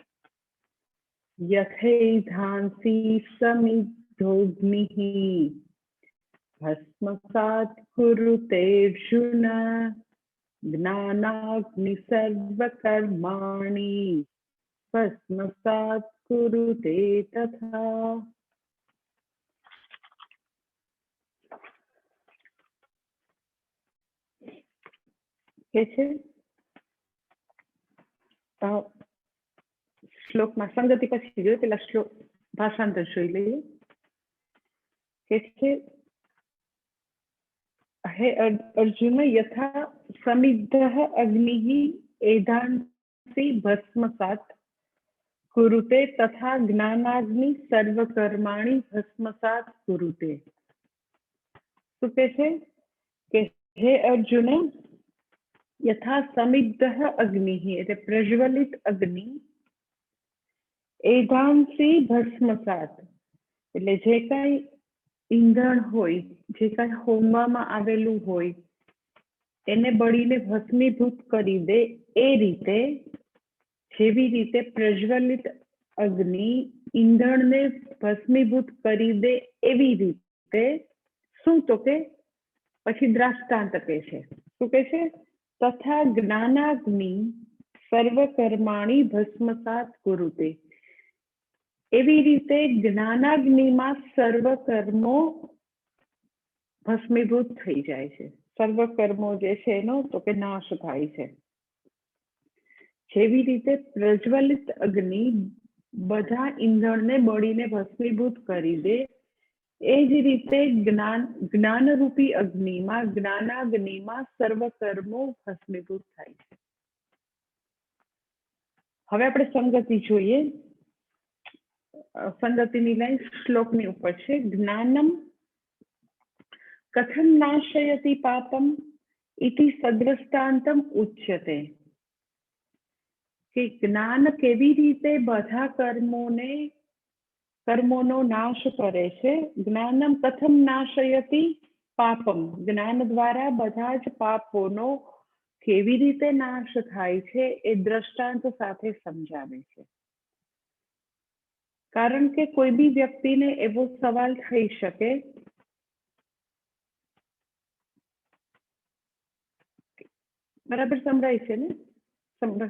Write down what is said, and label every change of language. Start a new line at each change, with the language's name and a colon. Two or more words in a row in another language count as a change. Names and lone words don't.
Sanskrit: यथैधांसि समिद्धोऽग्निः भस्मसात् कुरुते अर्जुन ज्ञानाग्नि सर्वकर्माणि भस्मसात् कुरुते तथा।
Gujarati: શ્લોક મેં સંગતિ પછી જો પેલા શ્લોક ભાષાંતર જોઈ લઈએ કે
Sanskrit: हे अर्जुन यथा समिद्धः अग्निः एधांसि भस्मसात् कुरुते तथा ज्ञानाग्नि सर्वकर्माणि भस्मसात् कुरुते।
Gujarati: તો કૈસે કે
Sanskrit: हे अर्जुन यथा समिद्धः अग्निः
Gujarati: એટલે પ્રજ્વલિત અગ્નિ એધાંસી ભસ્મસાત એટલે જે કાંઈ ઈંધણ હોય જે કાંઈ હોમવામાં આવેલું હોય એને બળીને ભસ્મીભૂત કરી દે એ રીતે જેવી રીતે પ્રજ્વલિત અગ્નિ ઈંધણને ભસ્મીભૂત કરી દે એવી રીતે શું તો કે પછી દ્રાષ્ટાંત કહે છે શું કહે છે
Sanskrit: तथा ज्ञानाग्नि सर्वकर्माणि भस्मसात् कुरुते
Gujarati: એવી રીતે જ્ઞાનાગ્નિમાં સર્વ કર્મો ભસ્મીભૂત થઈ જાય છે। સર્વ કર્મો જે છે એનો તો કે નાશ થાય છે। જેવી રીતે પ્રજ્વલિત અગ્નિ બધા ઈંધણને બળીને ભસ્મીભૂત કરી દે એ જ રીતે જ્ઞાન રૂપી અગ્નિ મેં જ્ઞાનાગ્નિ મેં સર્વ કર્મો ભસ્મીભૂત થાય છે। હવે આપણે સંગતિ જોઈએ। સંગતિની લાઇન શ્લોકની ઉપર છે।
Sanskrit: ज्ञानम कथं नाशयति पापम इति सद्रष्टांतम उच्यते
Gujarati: કિ જ્ઞાન કેવી રીતે બધા કર્મોનો નાશ કરે છે।
Sanskrit: ज्ञानम कथम नाशयति पापम
Gujarati: જ્ઞાન દ્વારા બધા જ પાપોનો કેવી રીતે નાશ થાય છે એ દ્રષ્ટાંત સાથે સમજાવે છે. કારણ કે કોઈ બી વ્યક્તિને એવો સવાલ થઈ શકે બરાબર સંભળાય છે ને?